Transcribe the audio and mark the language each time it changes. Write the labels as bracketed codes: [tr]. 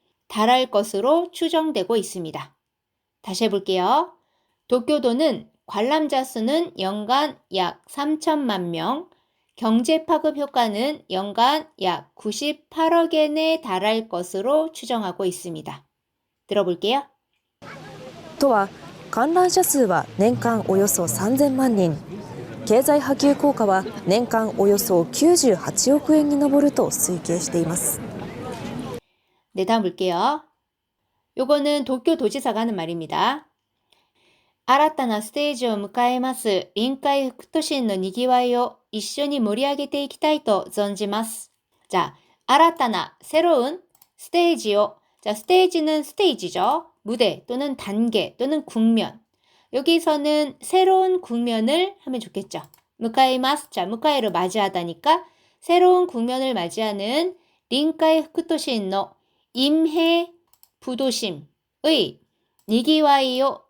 [ko] 달할 것으로 추정되고 있습니다. 다시 해볼게요. 도쿄도는 관람자 수는 연간 약 3천만 명, 경제 파급 효과는 연간 약 98억 엔에 달할 것으로 추정하고 있습니다. 들어볼게요. [ja] 都は観覧者数は年間およそ3000万人、経済波及効果は年間およそ98億円に上ると推計しています。 [ko] 네, 다음 볼게요. 요거는 도쿄 도지사가 하는 말입니다. [ja] 新たなステージを迎えます臨海副都心のにぎわいを一緒に盛り上げていきたいと存じます. [ko] 자, [ja] 新たな [ko] 새로운 스테이지요. 자, 스테이지는 스테이지죠. 무대 또는 단계 또는 국면. 여기서는 새로운 국면을 하면 좋겠죠. 무카이마스. 자, 무카이를 맞이하다니까 새로운 국면을 맞이하는 린카이 후쿠토신의 임해 부도심의 니기와이요.